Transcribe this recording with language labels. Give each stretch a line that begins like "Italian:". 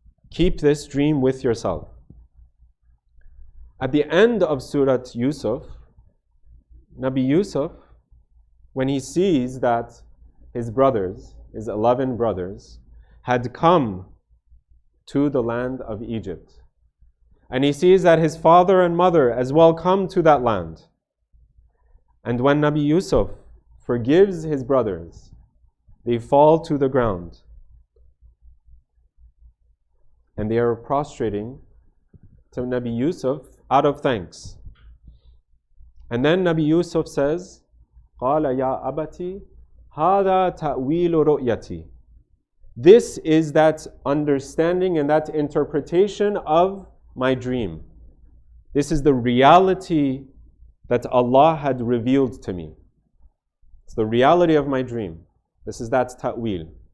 English: Keep this dream with yourself. At the end of Surah Yusuf, Nabi Yusuf, when he sees that his brothers, his 11 brothers, had come to the land of Egypt, and he sees that his father and mother as well come to that land, and when Nabi Yusuf forgives his brothers, they fall to the ground, and they are prostrating to Nabi Yusuf out of thanks. And then Nabi Yusuf says,
Arabic: قَالَ يَا أَبَتِي هَذَا تَأْوِيلُ رُؤْيَتِي.
English: This is that understanding and that interpretation of my dream. This is the reality that Allah had revealed to me. It's the reality of my dream. This is that ta'wil.